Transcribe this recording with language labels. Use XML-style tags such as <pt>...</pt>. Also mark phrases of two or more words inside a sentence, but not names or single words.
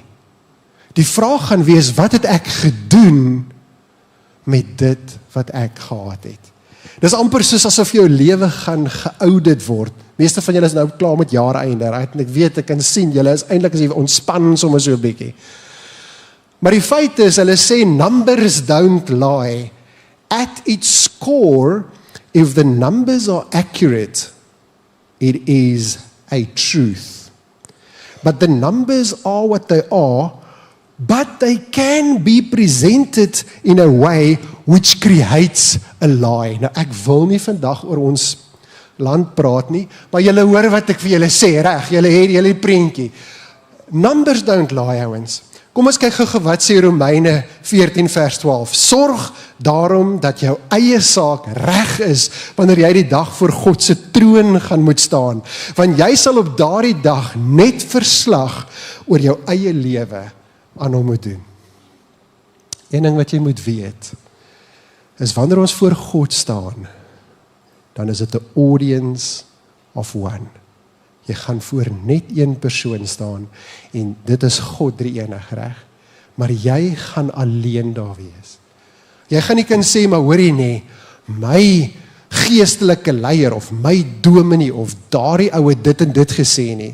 <af>Die vraag gaan wees, wat het ek gedoen met dit wat ek gehad het? Dis amper soos asof jou lewe gaan geaudit word. Meeste van julle is nou klaar met jaareinde, right? En ek weet, ek kan sien, julle is eintlik as jy ontspan sommer so 'n bietjie. Maar die feit is, hulle sê,</af> <en>numbers don't lie. At its core, if the numbers are accurate, it is a truth. But the numbers are what they are, but they can be presented in a way which creates a lie.</en> <af>Nou, ek wil nie vandag oor ons land praat nie, maar julle hoor wat ek vir julle sê, reg? Julle het julle prentjie.</af> <en>Numbers don't lie,</en> <af>ouens. Kom ons kyk gou wat sê Romeine 14 vers 12. Sorg daarom dat jou eie saak reg is wanneer jy die dag voor God se troon gaan moet staan, want jy sal op daardie dag net verslag oor jou eie lewe aan hom moet doen. Een ding wat jy moet weet is wanneer ons voor God staan, dan is dit 'n</af> <en>audience of one.</en> <af>Jy gaan voor net een persoon staan en dit is God drie-enig, reg? Maar jy gaan alleen daar wees. Jy gaan nie kan sê, maar hoorie nee, my geestelike leier of my dominee of daardie oue dit en dit gesê nie.</af>